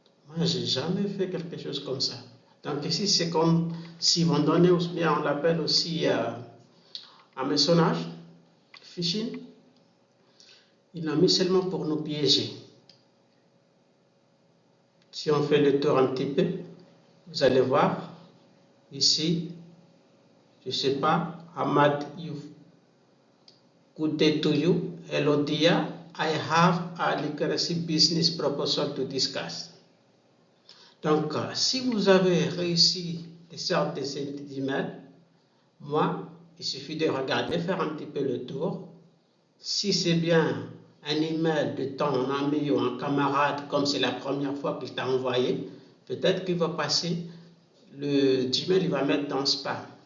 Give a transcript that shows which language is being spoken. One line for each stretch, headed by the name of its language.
French: Moi, j'ai jamais fait quelque chose comme ça. Donc ici, c'est comme si vous donnez, ou bien on l'appelle aussi hameçonnage, phishing. Il l'a mis seulement pour nous piéger. Si on fait le tour un petit peu, vous allez voir ici, je ne sais pas, Ahmad Youf.
English: Good day to you. Hello dear, I have a literacy business proposal to discuss.
French: Donc, si vous avez réussi de sortir de cet email, moi, il suffit de regarder, faire un petit peu le tour. Si c'est bien un email de ton ami ou un camarade, comme c'est la première fois qu'il t'a envoyé, peut-être qu'il va passer, le Gmail, il va mettre dans spam.